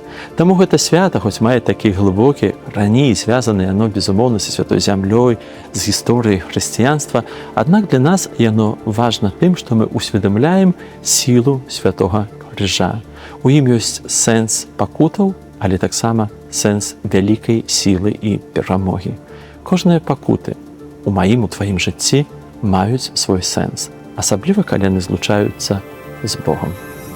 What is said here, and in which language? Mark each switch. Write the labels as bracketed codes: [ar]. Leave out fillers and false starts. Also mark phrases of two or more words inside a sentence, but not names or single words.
[be] Таму гэта свята, хоць мае такі глыбокі, раней звязаны яно, безумоўна, са святой зямлёй, з гісторыяй хрысціянства, аднак для нас яно важна тым, што мы усведамляем сілу святога крыжа. У ім ёсць сэнс пакутаў, але таксама сэнс вялікай сілы і перамогі. Кожныя пакуты у маім, у тваім жыцці [uk] мають свій сенс, [be] асабліва, калі яны злучаюцца з Богом.